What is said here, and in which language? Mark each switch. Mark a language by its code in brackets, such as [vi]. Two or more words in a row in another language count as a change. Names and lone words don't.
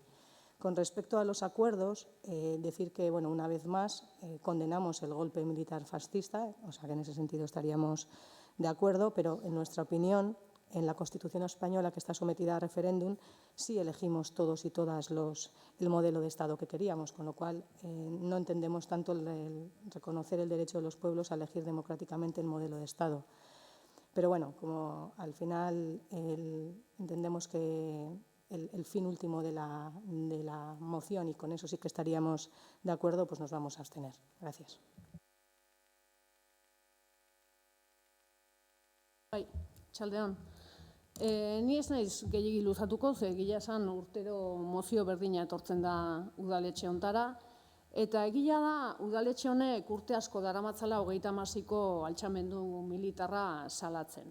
[es] Con respecto a los acuerdos, decir que una vez más condenamos el golpe militar fascista, o sea que en ese sentido estaríamos de acuerdo, pero en nuestra opinión, en la Constitución española que está sometida a referéndum, sí elegimos todos y todas el modelo de Estado que queríamos, con lo cual no entendemos tanto el reconocer el derecho de los pueblos a elegir democráticamente el modelo de Estado. Pero como al final entendemos que el fin último de la moción, y con eso sí que estaríamos de acuerdo, nos vamos a abstener. Gracias. [eu] Txaldeon. Ni ez naiz gehiegi luzatuko, ze egia esan urtero mozio berdina etortzen da udaletxe hontara, eta egia da udaletxe honek urte asko daramatzala 36ko altxamendu militarra salatzen.